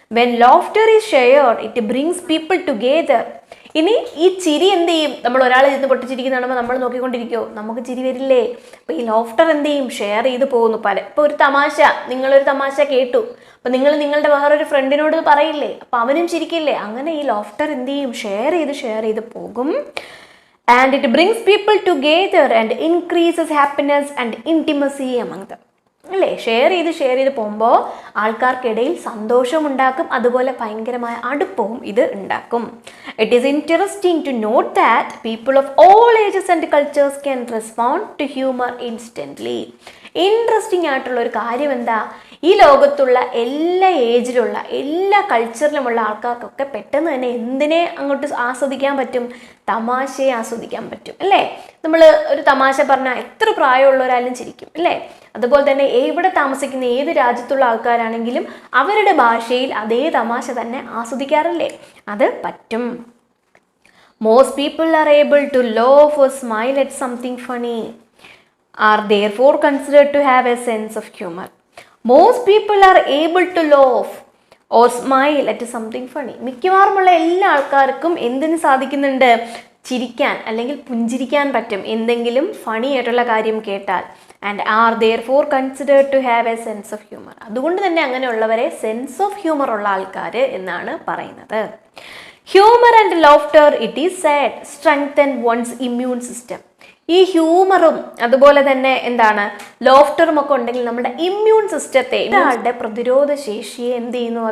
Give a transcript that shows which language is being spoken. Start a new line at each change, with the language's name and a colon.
English: When laughter is shared it brings people together.
Malayalam: ഇനി ഈ ചിരി എന്ത് ചെയ്യും? നമ്മൾ ഒരാൾ ഇരുന്ന് പൊട്ടിച്ചിരിക്കുന്ന കാണുമ്പോൾ നമ്മൾ നോക്കിക്കൊണ്ടിരിക്കുമോ? നമുക്ക് ചിരി വരില്ലേ? അപ്പോൾ ഈ ലോഫ്റ്റർ എന്ത് ചെയ്യും? ഷെയർ ചെയ്ത് പോകുന്നു. ഇപ്പോൾ ഒരു തമാശ, നിങ്ങളൊരു തമാശ കേട്ടു, അപ്പോൾ നിങ്ങൾ നിങ്ങളുടെ വേറൊരു ഫ്രണ്ടിനോട് പറയില്ലേ? അപ്പോൾ അവനും ചിരിക്കില്ലേ? അങ്ങനെ ഈ ലോഫ്റ്റർ എന്ത് ചെയ്യും? ഷെയർ ചെയ്ത് പോകും.
English: And it brings people together and increases happiness and intimacy among them.
Malayalam: അല്ലേ? ഷെയർ ചെയ്ത് പോകുമ്പോൾ ആൾക്കാർക്കിടയിൽ സന്തോഷമുണ്ടാക്കും, അതുപോലെ ഭയങ്കരമായ അടുപ്പവും ഇത് ഉണ്ടാക്കും.
English: It is interesting to note that people of all ages and cultures can respond to humour instantly.
Malayalam: Interesting ആയിട്ടുള്ള ഒരു കാര്യം എന്താ? ഈ ലോകത്തുള്ള എല്ലാ ഏജിലുള്ള എല്ലാ കൾച്ചറിലുമുള്ള ആൾക്കാർക്കൊക്കെ പെട്ടെന്ന് തന്നെ എന്തിനെ അങ്ങോട്ട് ആസ്വദിക്കാൻ പറ്റും? തമാശയെ ആസ്വദിക്കാൻ പറ്റും അല്ലേ? നമ്മൾ ഒരു തമാശ പറഞ്ഞാൽ എത്ര പ്രായമുള്ളവരാലും ചിരിക്കും അല്ലേ? അതുപോലെ തന്നെ എവിടെ താമസിക്കുന്ന ഏത് രാജ്യത്തുള്ള ആൾക്കാരാണെങ്കിലും അവരുടെ ഭാഷയിൽ അതേ തമാശ തന്നെ ആസ്വദിക്കാറില്ലേ? അത് പറ്റും.
English: Most people are able to laugh or smile at something funny are therefore considered to have a sense of humor. Most people are able to laugh or smile at something funny.
Malayalam: മിക്കവാറുമുള്ള എല്ലാ ആൾക്കാർക്കും എന്തിനു സാധിക്കുന്നുണ്ട്? ചിരിക്കാൻ അല്ലെങ്കിൽ പുഞ്ചിരിക്കാൻ പറ്റും എന്തെങ്കിലും funny ആയിട്ടുള്ള കാര്യം കേട്ടാൽ.
English: And are therefore considered to have a sense of humor.
Malayalam: അതുകൊണ്ട് തന്നെ അങ്ങനെയുള്ളവരെ സെൻസ് ഓഫ് ഹ്യൂമർ ഉള്ള ആൾക്കാർ എന്നാണ് പറയുന്നത്.
English: Humour and laughter it is said strengthen one's immune system.
Malayalam: ഈ ഹ്യൂമറും അതുപോലെ തന്നെ ലോഫ്റ്ററും ഒക്കെ ഉണ്ടെങ്കിൽ നമ്മുടെ ഇമ്മ്യൂൺ സിസ്റ്റത്തെ, ഒരാളുടെ പ്രതിരോധ ശേഷിയെ എന്ത് ചെയ്യുന്നു?